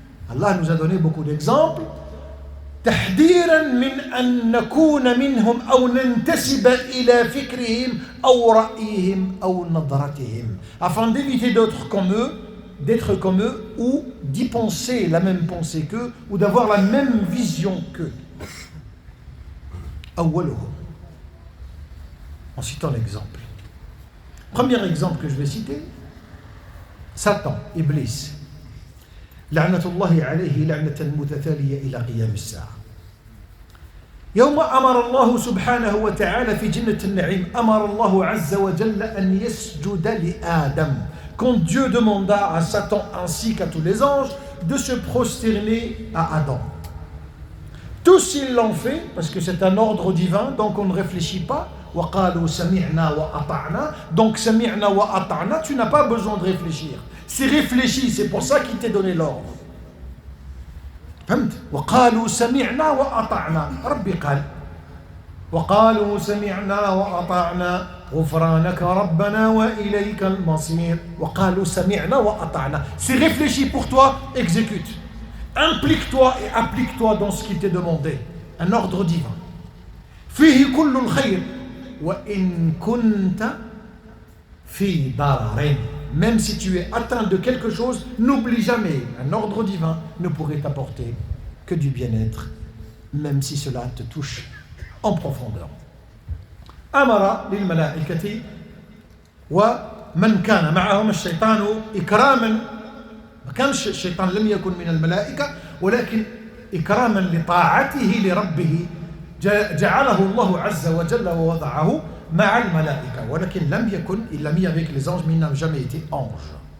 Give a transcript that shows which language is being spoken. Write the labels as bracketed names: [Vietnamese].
[French] Allah nous a donné beaucoup d'exemples [Arabic] تحذيرا من أن نكون منهم أو ننتسب إلى فكرهم أو رأيهم أو نظرتهم [French] afin d'éviter d'être comme eux ou d'y penser la même pensée qu'eux ou d'avoir la même vision qu'eux. [Arabic] أولهم. [French] En citant l'exemple. Premier exemple que je vais citer, Satan, Iblis. [Arabic] لعنة الله عليه لعنة متتالية إلى قيام الساعة. يوم أمر الله سبحانه وتعالى في جنة النعيم أمر الله عز وجل أن يسجد لآدم. [French] Quand Dieu demanda à Satan ainsi qu'à tous les anges de se prosterner à Adam. Tous ils l'ont fait parce que c'est un ordre divin, donc on ne réfléchit pas. [Arabic] وَقَالُوا سَمِعْنَا وَأَطَعْنَا. [French] Donc [Arabic] سَمِعْنَا وَأَطَعْنَا, [French] tu n'as pas besoin de réfléchir. C'est réfléchi, c'est pour ça qu'il t'est donné l'ordre. [Arabic] فهمت؟ وَقَالُوا سَمِعْنَا وَأَطَعْنَا. ربي قال وَقَالُوا سَمِعْنَا وَأَطَعْنَا غُفْرَانَكَ رَبَّنَا وَإِلَيْكَ الْمَصِيرُ. وَقَالُوا سَمِعْنَا وَأَطَعْنَا. [French] C'est réfléchi pour toi, exécute. Implique-toi et applique-toi dans ce qu'il t'est demandé. Un ordre divin. [Arabic] فيه كل الخير وإن كنت في ضرر. [French] Même si tu es atteint de quelque chose, n'oublie jamais, un ordre divin ne pourrait t'apporter que du bien-être, même si cela te touche en profondeur. [Arabic] أمر للملائكة ومن كان معهم الشيطان إكراما، ما كانش الشيطان لم يكن من الملائكة ولكن إكراما لطاعته لربه جعله الله عز وجل ووضعه مع الملائكة، ولكن [French] il l'a mis avec les anges, mais il n'a jamais été ange.